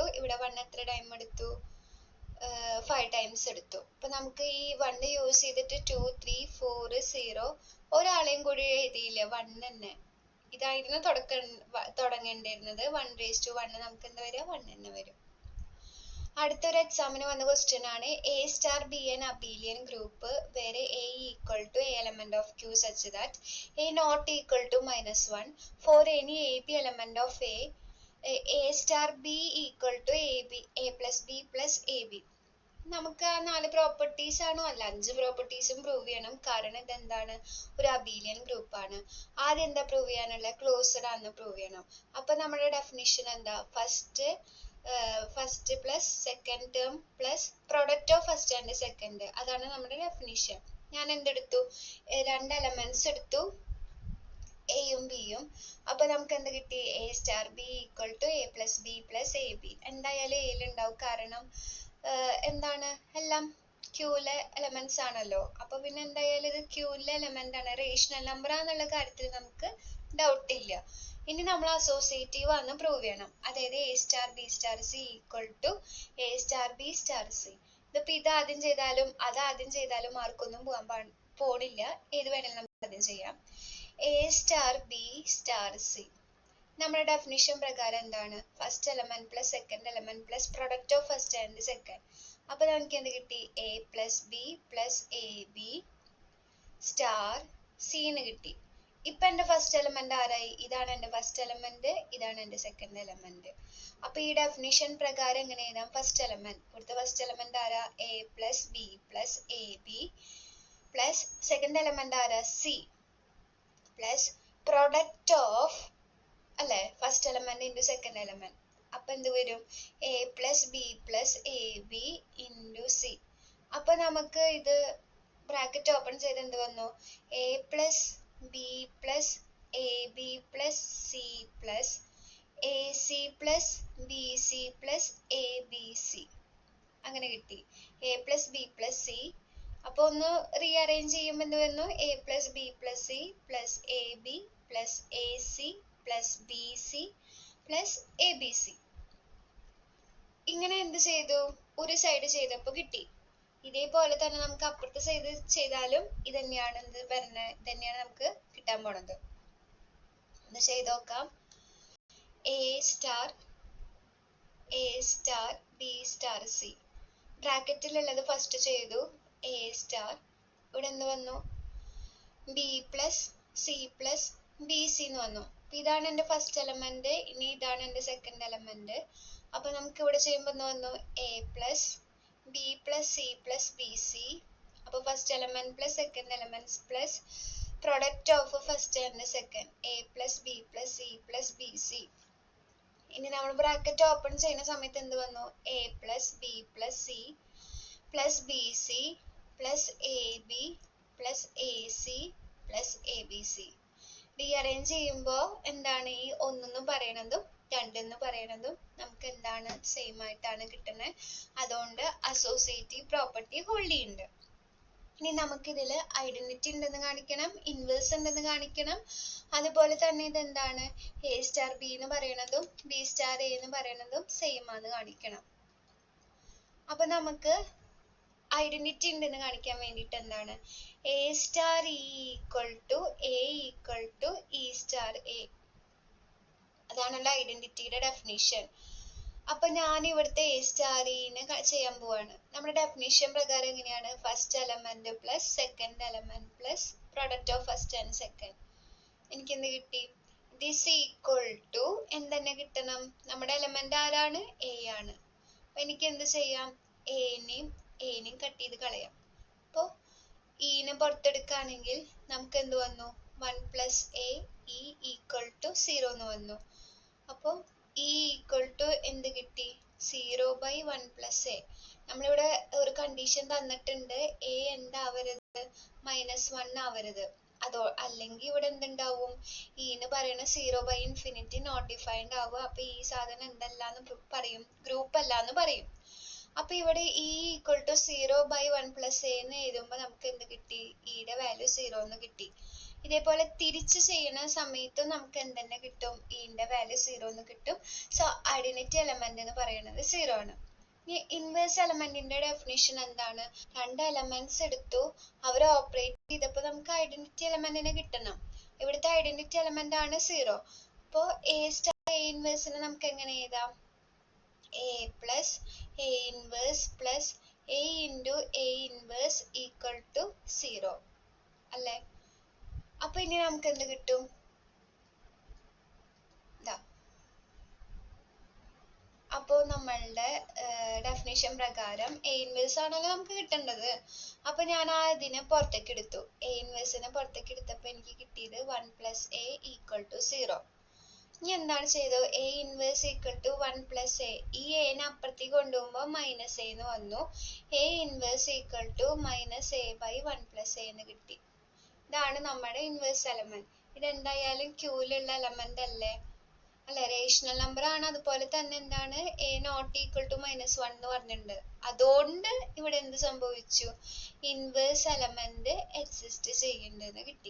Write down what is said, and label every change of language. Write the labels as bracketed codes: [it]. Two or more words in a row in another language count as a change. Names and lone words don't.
[ml] ഇവിടെ 1 എത്ര ടൈം എടുത്തു? 5 ടൈംസ് എടുത്തു. അപ്പൊ നമുക്ക് ഈ 1 യൂസ് ചെയ്തിട്ട് 2 3 4 0 ഒരാളെയും കൂടി എഴുതിയില്ല, 1 തന്നെ. ഇതായിരുന്നു തുടങ്ങേണ്ടിയിരുന്നത്. 1:1 നമുക്ക് എന്താ വരിക? 1 തന്നെ വരും. അടുത്തൊരു എക്സാമിന് വന്ന ക്വസ്റ്റ്യൻ ആണ് [en] A* be an abelian group where A = a element of Q such that A not equal to -1 for any AB element of A*B = A plus B plus AB. [ml] നമുക്ക് ആ 4 പ്രോപ്പർട്ടീസ് ആണോ? അല്ല, 5 പ്രോപ്പർട്ടീസും പ്രൂവ് ചെയ്യണം. കാരണം ഇതെന്താണ്? ഒരു [en] abelian group [ml] ആണ്. ആദ്യം എന്താ പ്രൂവ് ചെയ്യാനുള്ള? ക്ലോസ്ഡ് ആണെന്ന് പ്രൂവ് ചെയ്യണം. അപ്പൊ നമ്മുടെ ഡെഫിനിഷൻ എന്താ? [en] first plus second term plus product of first and second. [ml] അതാണ് നമ്മുടെ ഡെഫിനിഷൻ. ഞാൻ എന്തെടുത്തു? 2 എലമെന്റ്സ് എടുത്തു, എയും ബിയും. അപ്പൊ നമുക്ക് എന്ത് കിട്ടി? [en] A*B = A plus B plus AB. [ml] എന്തായാലും എയിൽ ഉണ്ടാവും, കാരണം എന്താണ്? എല്ലാം ക്യൂലെ എലമെന്റ്സ് ആണല്ലോ. അപ്പൊ പിന്നെ എന്തായാലും ഇത് ക്യൂലെ എലമെന്റ് ആണ്, [en] rational number [ml] ആണെന്നുള്ള കാര്യത്തിൽ നമുക്ക് ഡൗട്ട് ഇല്ല. ഇനി നമ്മൾ അസോസിയേറ്റീവ് ആണെന്ന് പ്രൂവ് ചെയ്യണം. അതായത് A*B*C = A*B*C. ഇതിപ്പോ ഇത് ആദ്യം ചെയ്താലും അത് ആദ്യം ചെയ്താലും മാർക്കൊന്നും പോണില്ല. ഏത് വേണമെങ്കിലും നമുക്ക് ആദ്യം ചെയ്യാം. A*B*C. നമ്മുടെ ഡെഫിനിഷൻ പ്രകാരം എന്താണ്? [en] first element plus second element plus product of first and second. [ml] അപ്പൊ നമുക്ക് എന്ത് കിട്ടി? [en] A plus B plus AB star C [ml] ന്ന് കിട്ടി. ഇപ്പൊ എന്റെ [en] first element [ml] ആരായി? ഇതാണ് എന്റെ [en] first element, [ml] ഇതാണ് എന്റെ [en] second element. [ml] അപ്പൊ ഈ ഡെഫിനിഷൻ പ്രകാരം എങ്ങനെ എഴുതാം? [en] first element, [ml] ഇവിടുത്തെ [en] first element [ml] ആരാ? [en] A plus B plus AB plus second element ആരാ? C plus product of, [ml] അല്ലെ, [en] first element into second element. [ml] അപ്പൊ എന്ത് വരും? [en] A plus B plus AB into C. [ml] അപ്പൊ നമുക്ക് ഇത് [en] bracket open [ml] ചെയ്ത് എന്ത് വന്നു? [en] A plus B plus AB plus C plus AC plus BC plus ABC [ml] അങ്ങനെ കിട്ടി. [en] A plus B plus C. [ml] അപ്പൊ ഒന്ന് റീഅറേഞ്ച് ചെയ്യുമ്പോൾ എന്ത് വരുന്നു? [en] A plus B plus C plus AB plus AC plus BC plus ABC. [ml] ഇങ്ങനെ എന്ത് ചെയ്തു? ഒരു സൈഡ് ചെയ്തപ്പോ കിട്ടി. ഇതേപോലെ തന്നെ നമുക്ക് അപ്പുറത്തെ സൈഡ് ചെയ്താലും ഇതന്നെയാണ് എന്ത് പറഞ്ഞത്, ഇതന്നെയാണ് നമുക്ക് കിട്ടാൻ പോണത്. ഒന്ന് ചെയ്ത് നോക്കാം. [en] A star B star C. [ml] ബ്രാക്കറ്റിലുള്ളത് ഫസ്റ്റ് ചെയ്തു. [en] A star, [ml] ഇവിടെ എന്ത് വന്നു? [en] B plus C plus BC [ml] എന്ന് വന്നു. ഇതാണ് എന്റെ [en] first element, [ml] ഇനി ഇതാണ് എന്റെ [en] second element. [ml] അപ്പൊ നമുക്ക് ഇവിടെ ചെയ്യുമ്പോൾ എന്ത് വന്നു? [en] A plus B plus C plus BC. അപ്പൊ first element plus second element plus product of first and second, A plus B plus C plus BC. [ml] ഇനി നമ്മൾ [en] bracket open [ml] ചെയ്യുന്ന സമയത്ത് എന്ത് വന്നു? [en] A plus B plus C plus BC plus AB plus AC plus ABC. [ml] റീഅറേഞ്ച് ചെയ്യുമ്പോൾ എന്താണ് ഈ ഒന്നെന്ന് പറയണതും രണ്ടെന്ന് പറയണതും നമുക്ക് എന്താണ്? സെയിം ആയിട്ടാണ് കിട്ടുന്നത്. അതുകൊണ്ട് [en] associative property hold [ml] ചെയ്യുന്നുണ്ട്. ഇനി നമുക്കിതിൽ ഐഡന്റിറ്റി ഉണ്ടെന്ന് കാണിക്കണം, ഇൻവേഴ്സ് ഉണ്ടെന്ന് കാണിക്കണം. അതുപോലെ തന്നെ ഇതെന്താണ്? [en] A star B [ml] എന്ന് പറയണതും [en] B star A [ml] എന്ന് പറയണതും സെയിം ആണെന്ന് കാണിക്കണം. അപ്പൊ നമുക്ക് ഐഡന്റിറ്റി ഉണ്ടെന്ന് കാണിക്കാൻ വേണ്ടിയിട്ട് എന്താണ്? [en] A star E equal to A equal to E star A. [ml] അതാണല്ലോ ഐഡന്റിറ്റിയുടെ ഡെഫിനിഷൻ. അപ്പൊ ഞാൻ ഇവിടുത്തെ [en] A star E [ml] നെ ചെയ്യാൻ പോവാണ്. നമ്മുടെ ഡെഫിനിഷൻ പ്രകാരം എങ്ങനെയാണ്? [en] first element plus second element plus product of first and second. [ml] എനിക്ക് എന്ത് കിട്ടി? [en] this equal to [ml] എന്തെന്നെ കിട്ടണം? നമ്മുടെ എലമെന്റ് ആരാണ്? A ആണ്. അപ്പൊ എനിക്ക് എന്ത് ചെയ്യാം? എനെയും കട്ട് ചെയ്ത് കളയാം. അപ്പൊ ഇനെ പുറത്തെടുക്കുകയാണെങ്കിൽ നമുക്ക് എന്ത് വന്നു? [en] 1 plus A E equal to 0 [ml] എന്ന് വന്നു. അപ്പൊ [en] E equal to [ml] എന്ത് കിട്ടി? [en] 0 by 1 plus A. [ml] നമ്മളിവിടെ ഒരു കണ്ടീഷൻ തന്നിട്ടുണ്ട്, A എന്താവരുത്? -1 ആവരുത്. അതോ അല്ലെങ്കിൽ ഇവിടെ എന്തുണ്ടാവും? എന്ന് പറയുന്ന [en] 0 by infinity not defined [ml] ആവുക. അപ്പൊ ഈ സാധനം എന്തല്ലാന്ന് പറയും? ഗ്രൂപ്പ് അല്ലാന്ന് പറയും. അപ്പൊ ഇവിടെ [en] E equal to 0 by 1 plus A [ml] എന്ന് എഴുതുമ്പോൾ നമുക്ക് എന്ത് കിട്ടി? ഇയുടെ വാല്യൂ 0 എന്ന് കിട്ടി. ഇതേപോലെ തിരിച്ച് ചെയ്യുന്ന സമയത്ത് നമുക്ക് എന്തെന്നെ കിട്ടും? ഇന്റെ വാല്യൂ 0 എന്ന് കിട്ടും. [en] so identity element [ml] എന്ന് പറയുന്നത് 0 ആണ്. ഇനി [en] inverse element's [ml] ഡെഫിനിഷൻ എന്താണ്? രണ്ട് എലമെന്റ്സ് എടുത്തു, അവർ ഓപ്പറേറ്റ് ചെയ്തപ്പോൾ നമുക്ക് [en] identity element [ml] കിട്ടണം. ഇവിടുത്തെ [en] identity element [ml] ആണ് 0. അപ്പോ [en] A star A [ml] ഇൻവേഴ്സിനെ നമുക്ക് എങ്ങനെ എഴുതാം? [en] A plus A inverse plus A into A inverse equal to 0 അല്ലേ? [ml] അപ്പൊ ഇനി നമുക്ക് എന്ത് കിട്ടും? അപ്പോ നമ്മളുടെ ഡെഫിനിഷൻ പ്രകാരം A ഇൻവേഴ്സ് ആണല്ലോ നമുക്ക് കിട്ടേണ്ടത്. അപ്പൊ ഞാൻ അതിനെ പുറത്തേക്ക് എടുത്തു. A ഇൻവേഴ്സിനെ പുറത്തേക്ക് എടുത്തപ്പോൾ എനിക്ക് കിട്ടിയത് [en] 1 plus A equal to 0. [ml] ഇനി എന്താണ് ചെയ്തത്? [en] A inverse equal to 1 plus A. [ml] ഈ എനെ അപ്പുറത്തേക്ക് കൊണ്ടുപോകുമ്പോൾ മൈനസ് A എന്ന് വന്നു. [en] A inverse equal to -A by 1 plus A [ml] എന്ന് കിട്ടി. ഇതാണ് നമ്മുടെ [en] inverse element. [ml] ഇതെന്തായാലും ക്യൂലുള്ള എലമെന്റ് അല്ലേ? അല്ലെ, [en] rational number [ml] ആണ്. അതുപോലെ തന്നെ എന്താണ്? [en] A not equal to -1 [ml] എന്ന് പറഞ്ഞിട്ടുണ്ട്. അതുകൊണ്ട് ഇവിടെ എന്ത് സംഭവിച്ചു? [en] inverse element exist [ml] ചെയ്യുന്നുണ്ടെന്ന് കിട്ടി.